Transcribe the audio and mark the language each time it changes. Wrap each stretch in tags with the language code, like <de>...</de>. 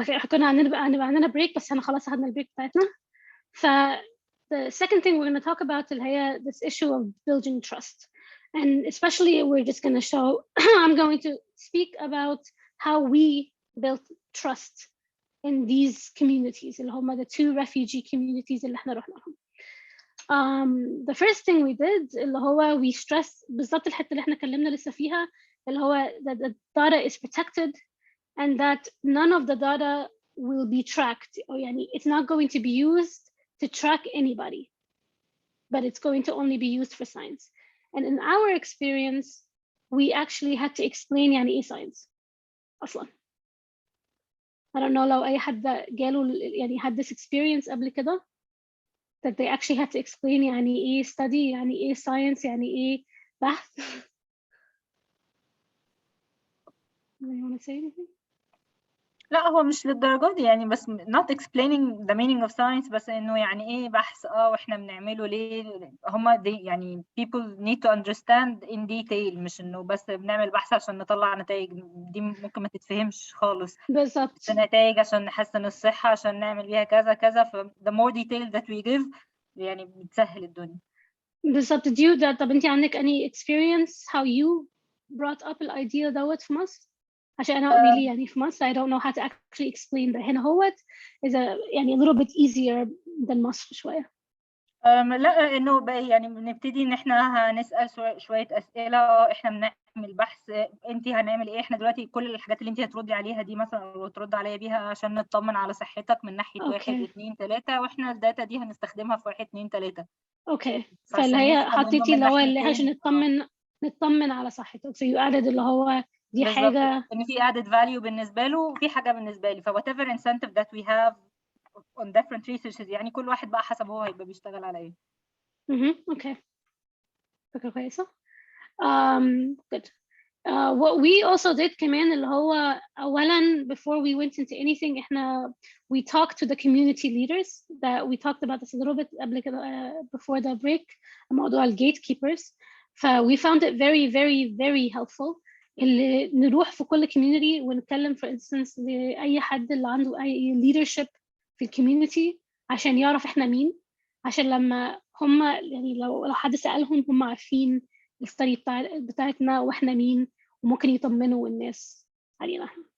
<ar>كنا هنبقى عندنا</ar> <en>break</en> <ar>بس أنا خلاص أخذنا البريك بتاعتنا.</ar> <en>The second thing we're going to talk about is this issue of building trust. And especially we're just going to show, I'm going to speak about how we built trust in these communities</en> <ar>اللي هم</ar> <en>the 2 refugee communities</en> <ar>اللي احنا رحنا لهم.</ar> <en>the first thing we did</en> <ar>اللي هو</ar> <en>we stress</en> <ar>بالضبط الحتة اللي احنا اتكلمنا لسه فيها اللي هو</ar> <en>that the data is protected and that none of the data will be tracked.</en> <ar>يعني</ar> <en>it's not going to be used to track anybody, but it's going to only be used for science. And in our experience, we actually had to explain</en> <ar>يعني ايه</ar> <en>science أصلا. I don't know</en> <ar>لو أي حد جاله يعني</ar> <en>had this experience</en> <ar>قبل كده</ar> <en>that they actually had to explain يعني ايه study يعني ايه science</en> <ar>يعني ايه بحث.</ar> <en>Do you want to say anything?</en> <ar>لا هو مش للدرجة دي يعني بس</ar> <en>not explaining the meaning of science</en> <ar>بس إنه يعني إيه بحث وإحنا بنعمله ليه هما دي يعني</ar> <en>people need to understand in detail</en> <ar>مش إنه بس بنعمل بحث عشان نطلع نتائج دي ممكن ما تتفهمش خالص. بالظبط. نتائج عشان نحسن الصحة عشان نعمل بيها كذا كذا ف</ar> <en>the more detail that we give</en> <ar>يعني بتسهل الدنيا. بالظبط. طب أنتي عندك</ar> <en>any experience how you brought up الidea دوت</en> <ar>في مصر؟ عشان أنا</ar> <en>really</en> <ar>يعني في مصر</ar> <en>I don't know how to actually explain that.</en> <ar>هنا هوت</ar> <en>is يعني a little bit easier than</en> <ar>مصر شوية. لا إنه بقى يعني بنبتدي إن إحنا هنسأل شوية أسئلة إحنا بنعمل بحث أنتي هنعمل إيه إحنا دلوقتي كل الحاجات اللي أنتي هتردي عليها دي مثلا أو ترد عليا بيها عشان نطمن على صحتك من ناحية 1 2 3 وإحنا الداتا دي هنستخدمها في 1 2 3. أوكي. فاللي هي حطيتي اللي هو اللي عشان نطمن على صحتك.</ar> <en>So you added</en> <ar>اللي هو دي حاجة إن في</ar> <en>added value</en> <ar>بالنسبة له وفي حاجة بالنسبة لي ف</ar> <en>whatever incentive that we have on different researches</en> <ar>يعني كل واحد بقى حسب هو هيبقى بيشتغل على إيه.</ar> <en>Okay.</en> <ar>فكرة كويسة.</ar> <en>Good. What we also did</en> <ar>كمان اللي هو أولاً</ar> <en>before we went into anything إحنا we talked to the community leaders that we talked about this a little bit</en> <ar>قبل كده</ar> <en>before the break موضوع ال gatekeepers. We found it very very very helpful</en> <ar>اللي نروح في كل community ونتكلم</ar> <en>for instance</en> <ar>لأي حد اللي عنده أي leadership في الكوميونتي عشان يعرف إحنا مين عشان لما هم يعني لو حد سألهم هم عارفين الستوري بتاعتنا واحنا مين وممكن يطمنوا الناس علينا.</ar>